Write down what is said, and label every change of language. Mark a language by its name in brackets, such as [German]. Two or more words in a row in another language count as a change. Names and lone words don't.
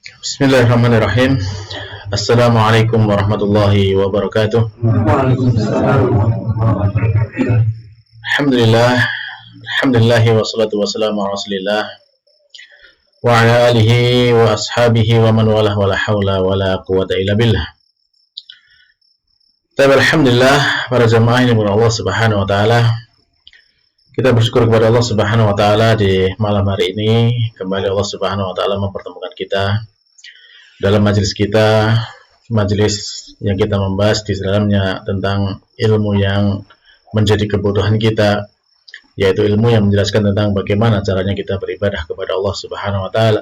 [Arabic] بسم الله الرحمن الرحيم. السلام عليكم ورحمة الله وبركاته. الحمد لله والصلاة والسلام على رسول الله وعلى آله وأصحابه ومن والاه ولا حول ولا قوة إلا بالله. الحمد لله, [Indonesian] para jamaah ini [Arabic] الله سبحانه وتعالى. [Indonesian] Kita bersyukur kepada [Arabic] الله سبحانه وتعالى [Indonesian] di malam hari ini kembali [Arabic] الله سبحانه وتعالى [Indonesian] mempertemukan kita dalam majelis kita, majelis yang kita membahas di dalamnya tentang ilmu yang menjadi kebutuhan kita, yaitu ilmu yang menjelaskan tentang bagaimana caranya kita beribadah kepada [Arabic] الله سبحانه وتعالى.